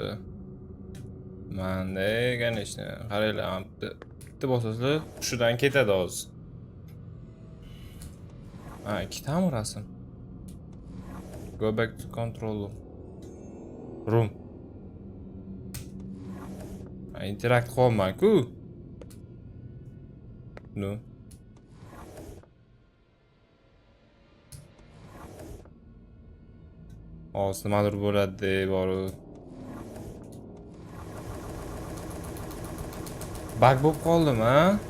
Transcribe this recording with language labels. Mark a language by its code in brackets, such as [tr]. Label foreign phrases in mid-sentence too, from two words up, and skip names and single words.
[uz] Manda ganishni qaranglar, bitta bosasizlar, hushidan ketadi hozir. Ha, ikkitami rasm? [en] Go back to control room. [uz] Ha, interakt qilmayman-ku. [en] No. [uz] Hozir nimadir bo'ladi boru. Bug bo'lib qoldimi, ha?